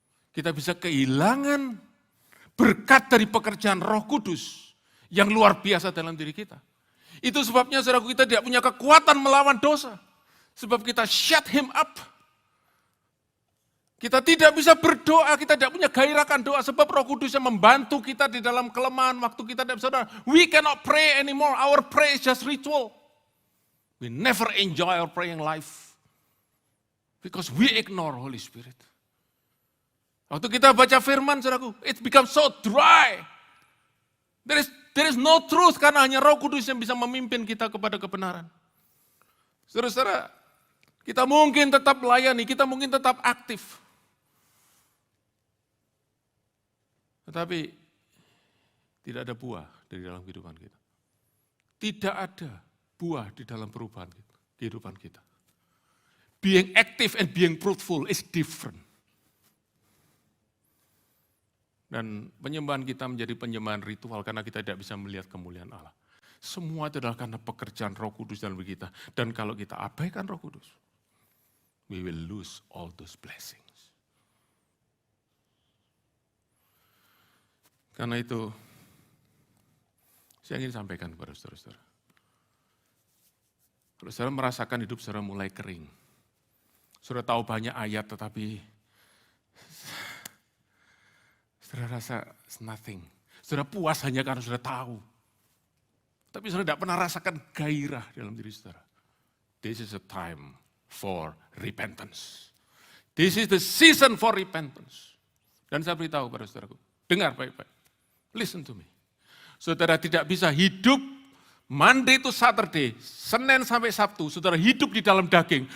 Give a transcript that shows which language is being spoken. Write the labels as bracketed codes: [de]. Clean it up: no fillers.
[id] Kita bisa kehilangan berkat dari pekerjaan Roh Kudus yang luar biasa dalam diri kita. Itu sebabnya saudaraku, kita tidak punya kekuatan melawan dosa. Sebab kita [en] shut him up. [id] Kita tidak bisa berdoa, kita tidak punya gairahkan doa. Sebab Roh Kudus yang membantu kita di dalam kelemahan waktu kita tidak bisa doa. [en] We cannot pray anymore, our prayer is just ritual. We never enjoy our praying life. Because we ignore Holy Spirit. [id] Waktu kita baca firman, saudaraku, [en] it becomes so dry. There is no truth [id] karena hanya Roh Kudus yang bisa memimpin kita kepada kebenaran. Saudara-saudara, kita mungkin tetap melayani, kita mungkin tetap aktif. Tetapi tidak ada buah dari dalam kehidupan kita. Tidak ada buah di dalam perubahan kita, kehidupan kita. [en] Being active and being fruitful is different. [id] Dan penyembahan kita menjadi penyembahan ritual karena kita tidak bisa melihat kemuliaan Allah. Semua itu adalah karena pekerjaan Roh Kudus dalam diri kita. Dan kalau kita abaikan Roh Kudus, [en] we will lose all those blessings. [id] Karena itu, saya ingin sampaikan kepada saudara-saudara. Kalau saudara merasakan hidup saudara mulai kering, saudara tahu banyak ayat tetapi saudara rasa [en] it's nothing. [id] Saudara puas hanya karena saudara tahu. Tapi saudara tidak pernah rasakan gairah dalam diri saudara. [en] This is a time for repentance. This is the season for repentance. [id] Dan saya beritahu pada saudaraku, dengar baik-baik. [en] Listen to me. [id] Saudara tidak bisa hidup [en] Monday to Saturday, [id] Senin sampai Sabtu, saudara hidup di dalam daging.